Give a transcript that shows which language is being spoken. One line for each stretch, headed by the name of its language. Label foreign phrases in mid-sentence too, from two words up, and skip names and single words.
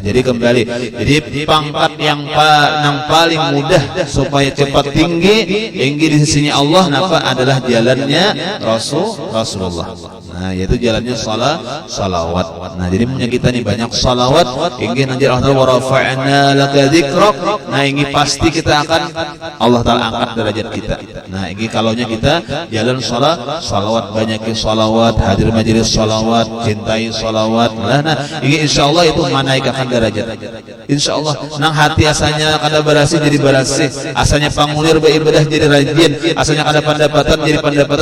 Indonesian: Jadi kembali, jadi pangkat yang paling mudah supaya cepat tinggi di sisinya Allah napa adalah jalannya Rasulullah. Nah yaitu jalannya salawat. Nah jadi punya kita nih banyak salawat. Ingin nanti
Arabic: Allah ورفعنا لك ذكرك.
Indonesian: Nah ini pasti kita akan Allah Ta'ala angkat derajat kita. Nah ini kalaunya kita jalan salawat, banyakin salawat, hadir majelis salawat, cintai salawat. Nah ini insyaallah itu menaikkan derajat. Insyaallah
Banjar: nang hati asalnya kada berasih jadi berasih, asalnya pangulir beribadah jadi rajin, asalnya kada pendapatan jadi pendapatan.